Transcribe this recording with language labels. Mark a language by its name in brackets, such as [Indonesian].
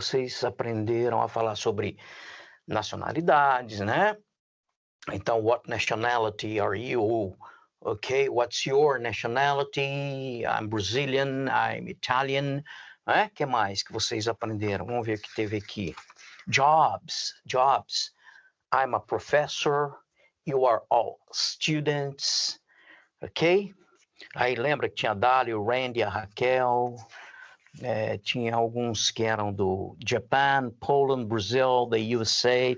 [Portuguese] Vocês aprenderam a falar sobre nacionalidades, né? [English] Então, what nationality are you? Okay, what's your nationality? I'm Brazilian, I'm Italian. [Portuguese] O que mais que vocês aprenderam? Vamos ver o que teve aqui. [English] Jobs. I'm a professor. You are all students. Ok? [Portuguese] Aí lembra que tinha a Dália, o Randy, a Raquel. Tinha alguns que eram do Japan, Poland, Brazil, the USA.